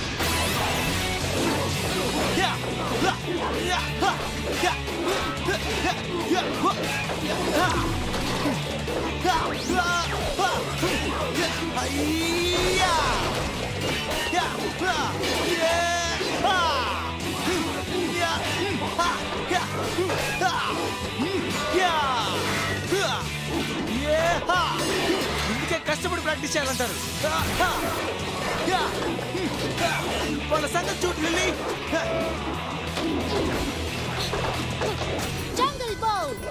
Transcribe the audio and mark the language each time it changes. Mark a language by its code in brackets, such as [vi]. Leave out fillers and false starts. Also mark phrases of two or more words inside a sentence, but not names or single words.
[te] Ha. Yeah. Ha. Yeah. Yeah. Ha. Ha. Ha. Ha. Yeah. Yeah. Ha. Yeah. Ha. ఇందుకే కష్టపడి ప్రాక్టీస్ చేయాలంటారు. వాళ్ళ సంగతి చూడు లిల్లీ. Jungle Bow.